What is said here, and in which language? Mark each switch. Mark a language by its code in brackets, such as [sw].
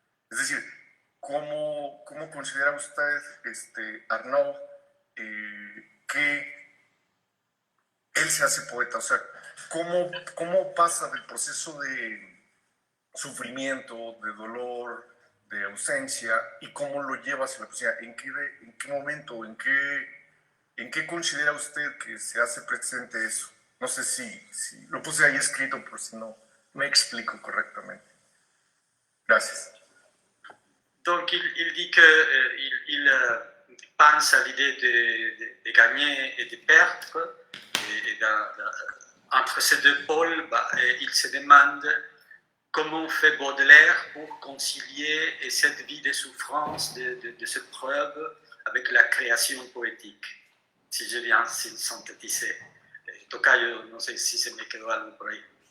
[es] Es decir, ¿cómo considera usted, Arnaud, que él se hace poeta? O sea, ¿cómo pasa del proceso de sufrimiento, de dolor, de ausencia, y cómo lo lleva hacia la poesía? ¿En qué momento, en qué considera usted que se hace presente eso? No sé si lo puse ahí escrito, por si no me explico correctamente. Gracias. [fr] Donc, il dit qu'il pense à l'idée de gagner et de perdre, et entre ces deux pôles, il se demande comment fait Baudelaire pour concilier cette vie de souffrance, de cette preuve, avec la création poétique, si je viens synthétiser. [es] Tocayo, no sé si se me quedó algo por ahí.